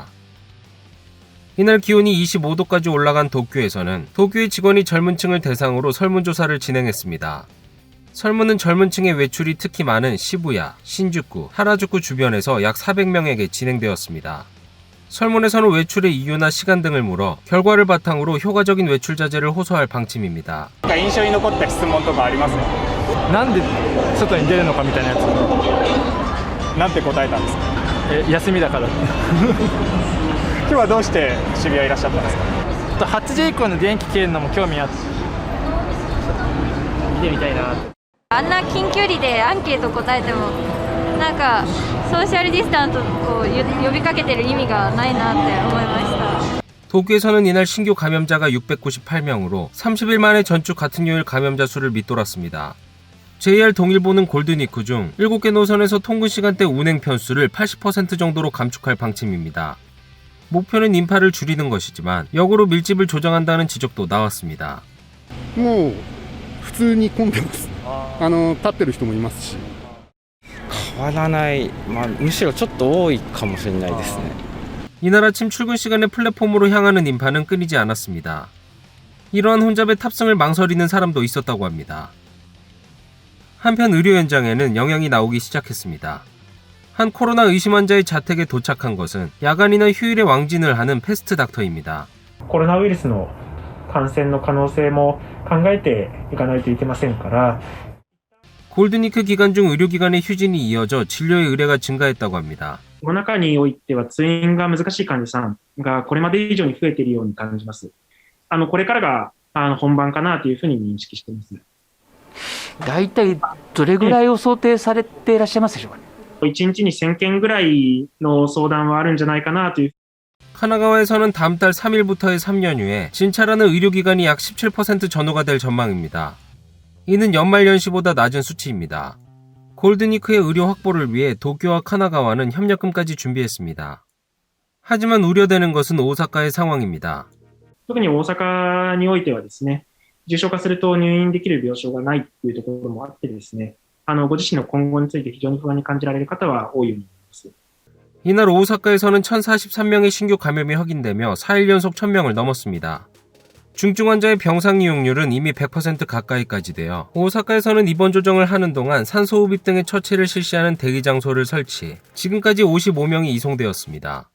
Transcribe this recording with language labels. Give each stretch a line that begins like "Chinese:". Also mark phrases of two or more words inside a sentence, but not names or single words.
Korean: 이날 기온이 25도까지 올라간 도쿄에서는 도쿄의 직원이 젊은 층을 대상으로 설문조사를 진행했습니다. 설문은 젊은 층의 외출이 특히 많은 시부야, 신주쿠, 하라주쿠 주변에서 약 400명에게 진행되었습니다. 설문에서는 외출의 이유나 시간 등을 물어 결과를 바탕으로 효과적인 외출 자제를 호소할 방침입니다.
Japanese: 印象に残った質問とかありますか？なんで外に出るのかみたいなやつ。なんて答えたんですか？休みだから。今日はどうして渋谷いらっしゃったんですか？ 8時以降の電気消えるのも興味あって見てみたいな。あんな近距離でアンケート答えてもなんかソーシャルディスタンスを呼びかけてる意味がないなって思いました。
Korean: 도쿄에서는 이날 신규 감염자가 698명으로 30일 만에 전주 같은 요일 감염자 수를 밑돌았습니다. JR 동일보는 골드니크 중 7개 노선에서 통근 시간대 운행 편수를 80% 정도로 감축할 방침입니다. 목표는 인파를 줄이는 것이지만 역으로 밀집을 조정한다는 지적도 나왔습니다.
Japanese: もう普通に混んでます。立ってる人もいますし。変わらない、むしろちょっと多いかもしれないですね。
Korean: 이날 아침 출근 시간에 플랫폼으로 향하는 인파는 끊이지 않았습니다. 이러한 혼잡의 탑승을 망설이는 사람도 있었다고 합니다. 한편 의료 현장에는 영향이 나오기 시작했습니다. 한 코로나 의심 환자의 자택에 도착한 것은 야간이나 휴일에 왕진을 하는 패스트 닥터입니다.
Japanese: コロナウイルスの感染の可能性も考えていかないといけませんから、
Korean: 골든위크 기간 중 의료기관의 휴진이 이어져 진료의 의뢰가 증가했다고 합니다.
Japanese: コロナ禍においては通院が難しい患者さんがこれまで以上に増えているように感じます。これからが本番かなというふうに認識しています。大体どれぐらいを想定されていらっしゃいますでしょうかね。 1日に1000件ぐらいの相談はあるんじゃないかなという。
Korean: 카나가와에서는 다음 달 3일부터의 3연휴에 진찰하는 의료기관이 약 17% 전후가 될 전망입니다. 이는 연말 연시보다 낮은 수치입니다. 골든위크의 의료 확보를 위해 도쿄와 카나가와는 협력금까지 준비했습니다. 하지만 우려되는 것은 오사카의 상황입니다.
Japanese: 特に大阪においてはですね、重症化すると入院できる病床がないというところもあってですね、ご自身の今後について非常に不安に感じられる方は多いように思います。
Korean: 이날 오사카에서는 1043명의 신규 감염이 확인되며 4일 연속 1000명을 넘었습니다. 중증 환자의 병상 이용률은 이미 100% 가까이까지 되어 오사카에서는 입원 조정을 하는 동안 산소호흡입 등의 처치를 실시하는 대기 장소를 설치, 지금까지 55명이 이송되었습니다.